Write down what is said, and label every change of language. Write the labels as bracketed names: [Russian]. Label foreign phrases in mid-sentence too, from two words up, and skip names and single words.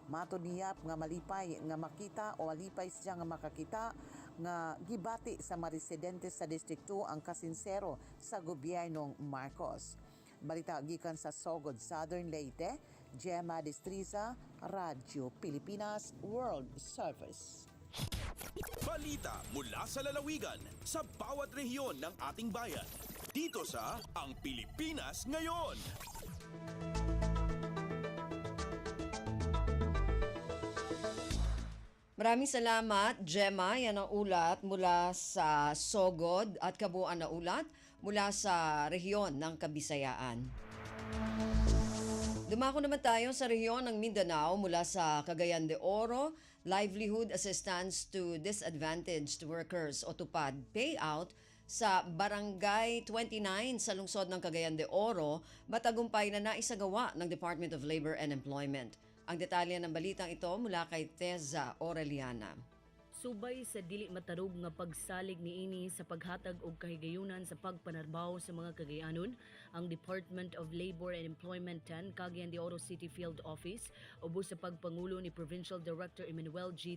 [Cebuano] Matod niya nga malipay nga makita o malipay siya nga makakita nga gibati sa mga residente sa District 2 ang kasinsero sa gobyernong Marcos. Balita gikan sa Sogod, Southern Leyte, Gemma Destriza, Radyo Pilipinas World Service. [Filipino] Balita mula sa lalawigan sa bawat rehiyon ng ating bayan. Dito sa Ang Pilipinas Ngayon. Maraming salamat, Gemma. Yan ang ulat mula sa Sogod at kabuuan na ulat mula sa rehiyon ng Kabisayaan. Dumako naman tayo sa rehiyon ng Mindanao mula sa Cagayan de Oro, Livelihood Assistance to Disadvantaged Workers o TUPAD payout sa Barangay 29 sa lungsod ng Cagayan de Oro, matagumpay na naisagawa ng Department of Labor and Employment. Ang detalye ng balitang ito mula kay Teza Aureliana. [Cebuano] Subay sa dili matarog nga pagsalig niini sa paghatag og kahigayunan sa pagpanarbaho sa mga Cagayanon, ang Department of Labor and Employment 10 Cagayan de Oro City Field Office ubos sa pagpangulo ni Provincial Director Emmanuel G.